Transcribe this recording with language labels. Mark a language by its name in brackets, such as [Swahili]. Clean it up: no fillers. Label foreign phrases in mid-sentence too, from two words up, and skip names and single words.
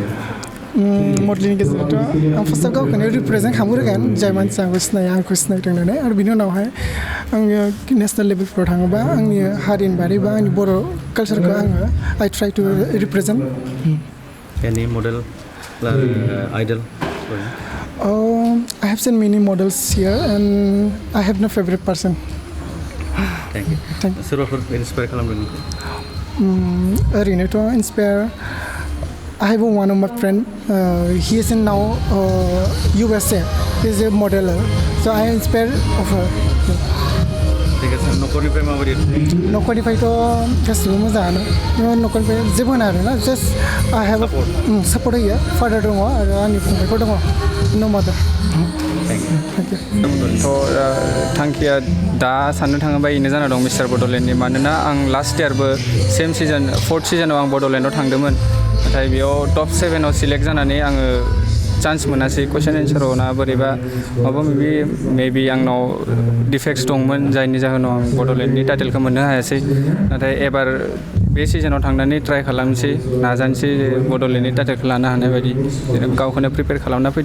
[Bodo] मडेलिंनि गेजेरावथ' आं फार्स्टआव गावखौनो रिप्रेजेन्ट खालामग्रोगोन जाय मानसिया आंखौ सिनायो आंखौ सिनायथों होननानै आरो बिनि उनावहाय आङो नेसनेल लेभेलफ्राव थाङोबा आंनि हारिनि बारै बा आंनि बर' कालचारखौ आङो [English] I try to represent any model idol I have seen many models here and I have no favorite person Thank you [Bodo] सोरबाफोर इन्सपायार खालामदों [English] ओरैनोथ' इन्सपायार I have one of my friend he is in now USA he is a modeler so I am inspired of her [Hindi] ठीक है [Bodo] न'खरनिफ्राय माबायदि न'खरनिफ्रायथ' गासिबो मोजाङानो न'खरनिफ्राय जेबो होना आरोना [English] just I have support [Bodo] होयो फादार दङ आरो आंनि फंबायफोर दङ न' मादार थांखिया दा साननो थाङोबा बेनो जाना दं मिस्टार बड'लेण्डनि मानोना आं लास्ट इयारबो सेम सिजन 4th सिजनाव आं बड'लेण्डआव थांदोंमोन नाथाय बेयाव टप 7आव सिलेक्ट जानानै आङो चान्स मोनासै कुइसन एन्साराव ना बोरैबा माबा मेबि आंनाव डिफेक्ट्स दंमोन जायनि जाहोनाव आं बड'लेण्डनि टाइटेलखौ मोननो हायासै नाथाय एबार बे सिजनाव थांनानै ट्राइ खालामनोसै नाजानोसै बड'लेण्डनि टाइटेलखौ लानो हानाय बायदि गावखौनो प्रिपेयार खालामना फैदों